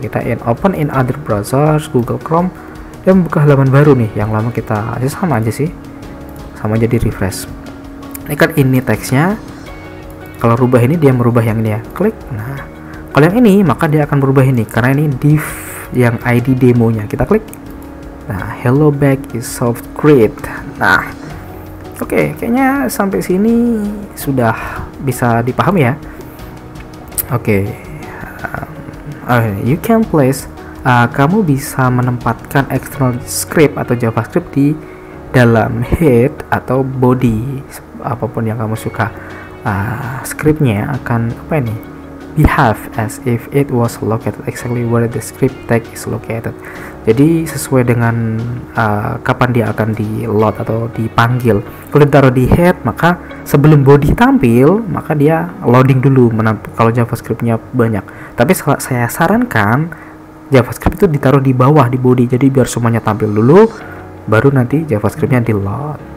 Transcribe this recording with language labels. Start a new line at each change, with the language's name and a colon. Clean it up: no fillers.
Indonesian: Kita
English: open in other browsers,
Indonesian: Google Chrome, dan buka halaman baru nih. Yang lama kita sama aja sih, sama jadi refresh. Ini kan ini teksnya. Kalau rubah ini dia merubah yang ini ya, klik. Nah, kalau yang ini maka dia akan berubah ini karena ini div yang ID demonya. Kita klik.
English: Nah, hello back is software.
Indonesian: Nah, oke, kayaknya sampai sini sudah bisa dipahami ya.
English: Oke, you can place,
Indonesian: kamu bisa menempatkan external script atau JavaScript di dalam head atau body, apapun yang kamu suka. Scriptnya akan apa ini?
English: Behave as if it was located exactly where the script tag is located.
Indonesian: Jadi sesuai dengan kapan dia akan di load atau dipanggil. Kalau ditaruh di head, maka sebelum body tampil, maka dia loading dulu kalau JavaScriptnya banyak. Tapi saya sarankan JavaScript itu ditaruh di bawah di body, jadi biar semuanya tampil dulu, baru nanti JavaScriptnya di load.